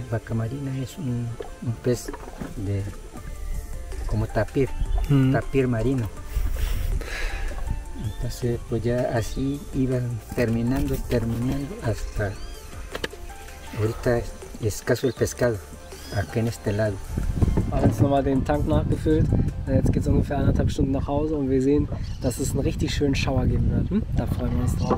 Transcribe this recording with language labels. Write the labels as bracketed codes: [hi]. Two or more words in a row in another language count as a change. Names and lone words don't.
[es] Vaca marina es un pez como tapir, tapir marino. Entonces pues ya así iban terminando hasta ahorita es escaso el pescado, aquí en este lado. [de] Wir haben jetzt nochmal den Tank nachgefüllt. Jetzt geht es ungefähr 1,5 Stunden nach Hause und wir sehen, dass es einen richtig schönen Schauer geben wird. Da freuen wir uns drauf.